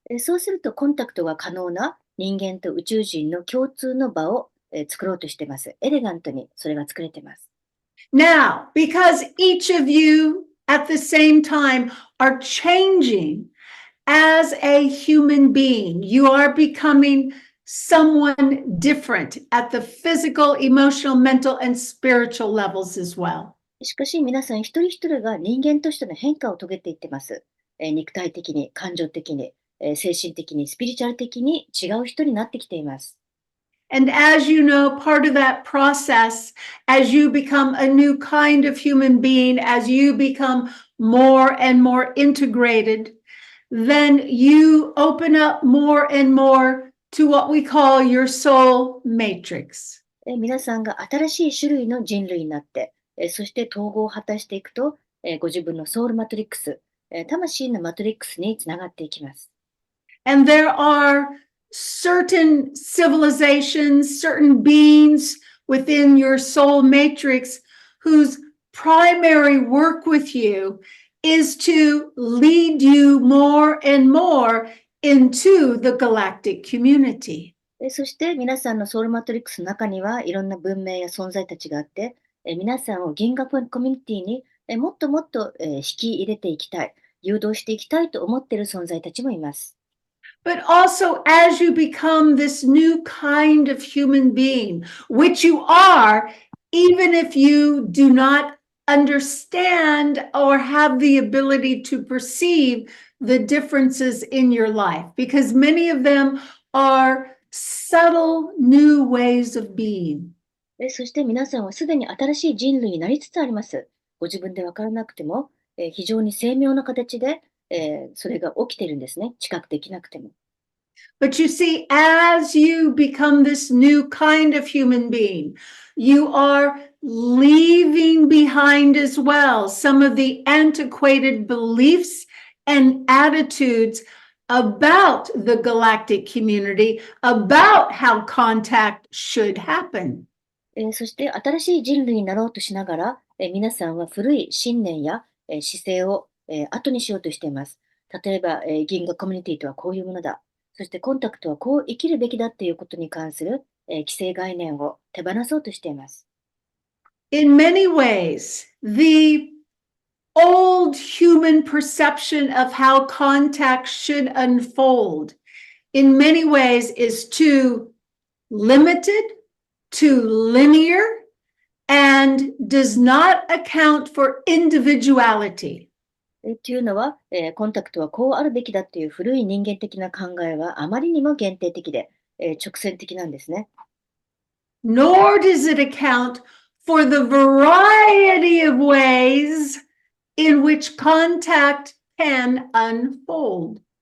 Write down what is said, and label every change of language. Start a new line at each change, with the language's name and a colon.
Japanese: そうするとコンタクトが可能な人間と宇宙人の共通の場を、作ろうとしています。エレガントにそれが作れています。
English: Now, because each of you at the same time are changing as a human being, you are becoming someone different at the physical, emotional, mental, and spiritual levels as well.
Japanese: しかし皆さん一人一人が人間としての変化を遂げていってます。肉体的に、感情的に、精神的に、スピリチュアル的に違う人になってきています。
English: And as you know, part of that process, as you become a new kind of human being, as you become more and more integrated, then you open up more and more to what we call your soul matrix.
Japanese: 皆さんが新しい種類の人類になって、そして統合を果たしていくと、ご自分のソウルマトリックス、魂のマトリックスにつながっていきます。
English: And there are certain civilizations, certain beings within your soul matrix whose primary work with you is to lead you more and more into the galactic community.
Japanese: そして皆さんのソウルマトリックスの中にはいろんな文明や存在たちがあって、皆さんを銀河コミュニティにもっともっと引き入れていきたい、誘導していきたいと思っている存在たちもいます。
English: But also, as you become this new kind of human being, which you are, even if you do not understand or have the ability to perceive the differences in your life, because many of them are subtle new ways of being.
Japanese: そして皆さんはすでに新しい人類になりつつあります。ご自分で分からなくても、非常に精妙な形で、それが起きてるんですね。知覚できなくても。
English: But you see, as you become this new kind of human being, you are leaving behind as well some of the antiquated beliefs and attitudes about the galactic community, about how contact should happen.
Japanese: そして新しい人類になろうとしながら、皆さんは古い信念や、姿勢を、後にしようとしています。例えば、銀河コミュニティとはこういうものだ。そしてコンタクトはこう生きるべきだっていうことに関する、既成概念を手放そうとしています。
English: In many ways, the old human perception of how contact should unfold, in many ways, is too limited, too linear, and does not account for individuality.
Japanese: というのは、コンタクトはこうあるべきだという古い人間的な考えはあまりにも限定的で、直線的なんですね。
English: Nor does it account for the variety of ways in which contact can unfold.